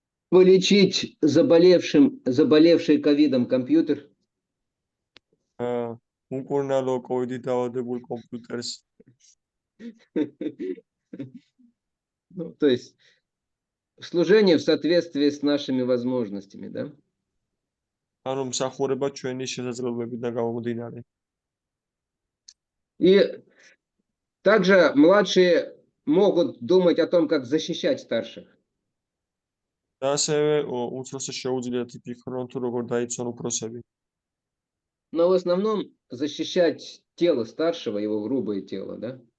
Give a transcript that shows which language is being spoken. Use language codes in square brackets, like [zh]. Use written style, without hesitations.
[ru] Полечить заболевший ковидом компьютер. [ka] უკურნალო კოვიდით დაავადებულ კომპიუტერს. [ru] Ну, то есть служение в соответствии с нашими возможностями, да? [ka] ანუ მსახურება ჩვენი შესაძლებლობებიდან გამომდინარე. [ru] И также младшие могут думать о том, как защищать старших. [ka] და ასევე უმცროსებს შეუძლიათ იფიქრონ თუ როგორ დაიცვან უფროსები. [ru] Но в основном защищать тело старшего, его грубое тело, да?